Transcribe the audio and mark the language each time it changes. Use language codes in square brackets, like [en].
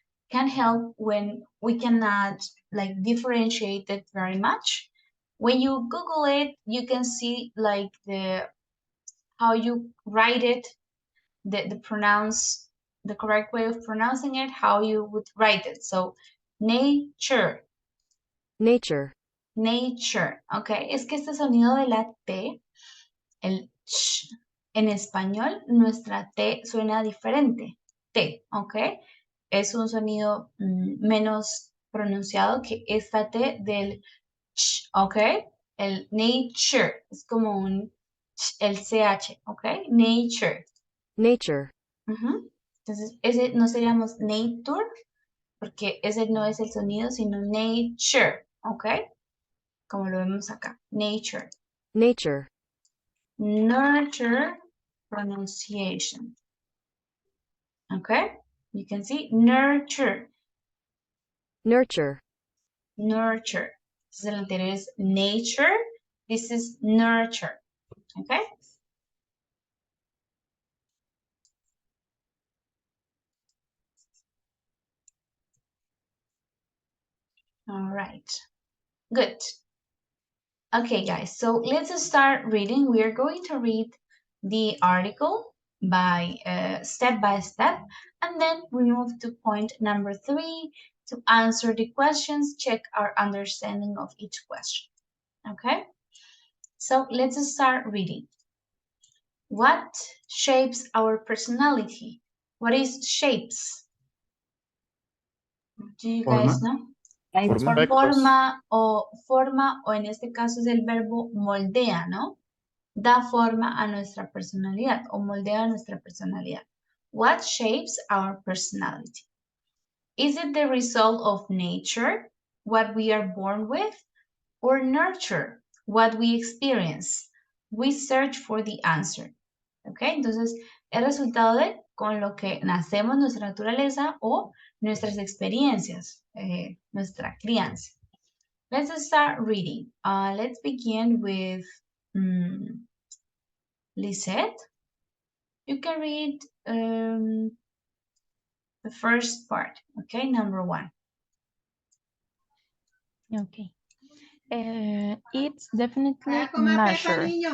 [en] Can help when we cannot like differentiate it very much. When you Google it, you can see like how you write it, the correct way of pronouncing it, how you would write it. So nature. Nature. Nature, ok. [es] Es que este sonido de la T, el ch, en español, nuestra T suena diferente. T, ok. Es un sonido menos pronunciado que esta T del ch, ok. El nature es como el CH, ok. [en] Nature. Nature. [es] Entonces, ese no seríamos nature, porque ese no es el sonido, sino nature, ok. Como lo vemos acá, nature. [en] Nature. Nurture pronunciation. Okay, you can see nurture. Nurture. Nurture. [es] Entonces el anterior es nature. [en] This is nurture. Okay. All right. Good. Okay, guys. So let's start reading. We are going to read the article by step, and then we move to point number 3 to answer the questions, check our understanding of each question. Okay, So let's start reading. What shapes our personality? What is shapes? Do you guys know? [es] Forma. Forma o en este caso es el verbo moldea, ¿no? Da forma a nuestra personalidad o moldea nuestra personalidad. [en] What shapes our personality? Is it the result of nature, what we are born with, or nurture, what we experience? We search for the answer. [es] ¿Ok? Entonces, el resultado de con lo que nacemos, nuestra naturaleza o nuestras experiencias, nuestra crianza. [en] Let's start reading. Let's begin with Lisette. You can read the first part, okay? Number 1. Okay. It's definitely nature.